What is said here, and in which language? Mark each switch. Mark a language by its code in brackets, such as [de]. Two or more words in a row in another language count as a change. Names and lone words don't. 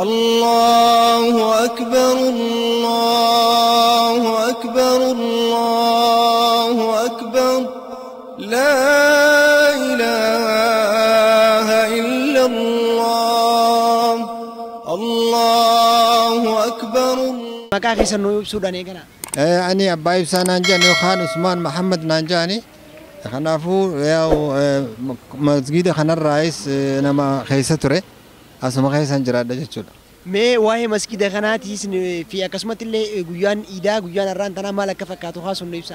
[ar] الله أكبر الله أكبر الله أكبر لا إله إلا الله الله أكبر. [om] Maqaa keessan nuu ibsuudhaan eegana. Ani abbaa ibsaa naan jedhan yookaan Usmaan Mahammad naan jedhani. Kanaafuu masgiida kanarraayis nama keessa ture. Asuma keessan jiraadha jechuudha. Mee waa'ee masgiida kanaatiis fi akkasumatti illee guyyaan iidaa guyyaan har'aan tanaa maal akka fakkaatu haasofnu ibsa.